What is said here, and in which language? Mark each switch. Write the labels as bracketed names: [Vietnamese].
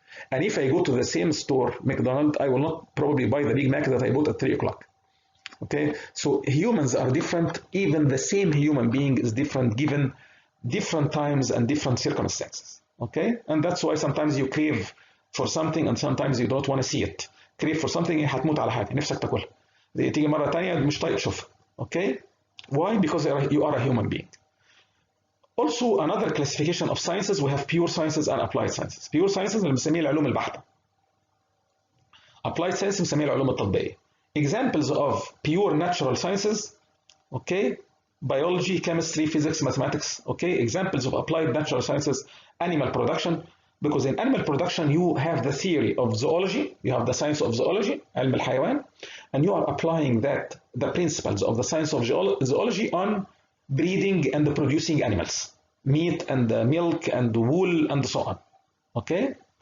[English] And if I go to the same store, McDonald's, I will not probably buy the Big Mac that I bought at 3 o'clock. Okay, so humans are different. Even the same human being is different given different times and different circumstances. Okay, and that's why sometimes you crave for something and sometimes you don't want to see it. crave for something [Arabic] هتموت على حاجه نفسك تاكلها. تيجي مره ثانيه مش طايق تشوفها. [English] Okay, why? Because you are a human being. Also another classification of sciences, we have pure sciences and applied sciences. [Arabic] Pure sciences اللي بنسميه العلوم البحته. Applied sciences بنسميه العلوم التطبيقيه. [English] Examples of pure natural sciences, okay, biology, chemistry, physics, mathematics, okay. Examples of applied natural sciences, animal production, because in animal production you have the theory of zoology, you have the science of zoology, علم الحيوان, and you are applying that, the principles of the science of zoology on breeding and producing animals, meat and milk and wool and so on, okay.